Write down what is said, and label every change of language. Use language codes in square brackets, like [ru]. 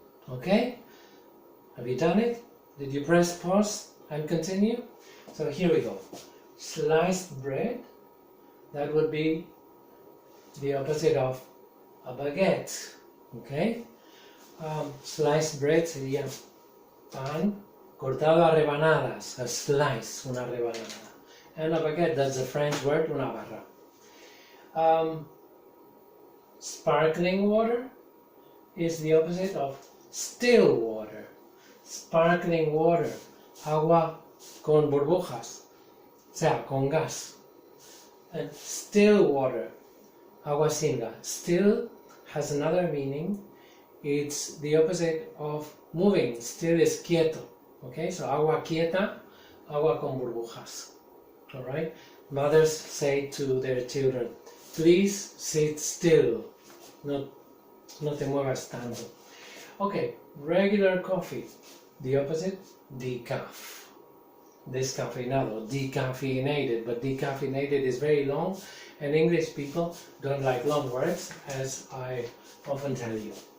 [en] Okay? Have you done it? Did you press pause and continue? So here we go. Sliced bread, that would be the opposite of a baguette. Okay? [es] Sliced bread sería pan cortado a rebanadas, [en] a slice, [es] una rebanada. [en] And a baguette, that's the French word, [es] una barra. [en] Sparkling water is the opposite of still water. [es] Sparkling water, agua con burbujas, o sea, con gas. [en] And still water, [es] agua sin gas. [en] Still has another meaning. It's the opposite of moving. Still is quieto. [es] Okay, so agua quieta, agua con burbujas. [en] All right. Mothers say to their children, please sit still. [es] No te muevas tanto. [en] Okay, regular coffee. The opposite, decaf. Descafeinado, decaffeinated, but decaffeinated is very long, and English people don't like long words, as I often tell you.